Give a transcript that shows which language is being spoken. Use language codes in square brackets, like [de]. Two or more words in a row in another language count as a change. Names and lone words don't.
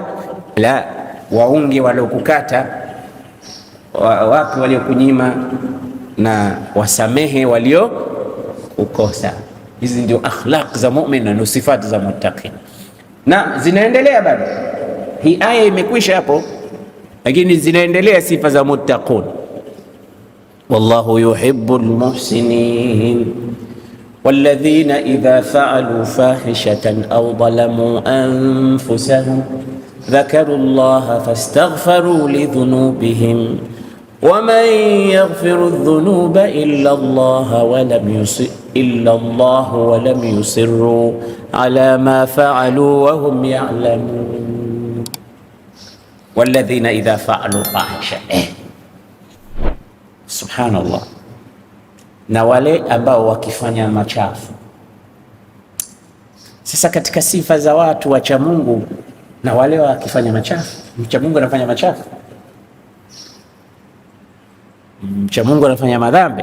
[sw] La, waunge waliokukata, wapi waliokunyima, na wasamehe walio ukosa. Hizi ndio akhlaq za mu'min na sifati za muttaqin. Na zinaendelea bado. Hii aya imekwisha hapo, lakini zinaendelea sifa za muttaqun. [ar] والله يحب المحسنين والذين إذا فعلوا فاحشة أو ظلموا أنفسهم ذكروا الله فاستغفروا لذنوبهم ومن يغفر الذنوب إلا الله ولم يصروا على ما فعلوا وهم يعلمون والذين إذا فعلوا فاحشة. [sw] Subhanallah. Na wale ambao wakifanya machafu. Sasa katika sifa za watu wacha Mungu na wale wakifanya machafu, mcha Mungu anafanya machafu, mcha Mungu anafanya madhambi.